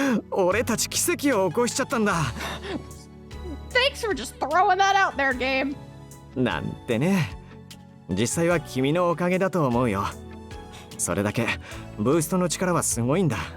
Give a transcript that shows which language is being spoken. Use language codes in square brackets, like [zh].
[ja] 俺たち奇跡を起こしちゃったんだ。 [en] Thanks for just throwing that out there, game. [ja] なんてね。実際は君のおかげだと思うよ。それだけブーストの力はすごいんだ。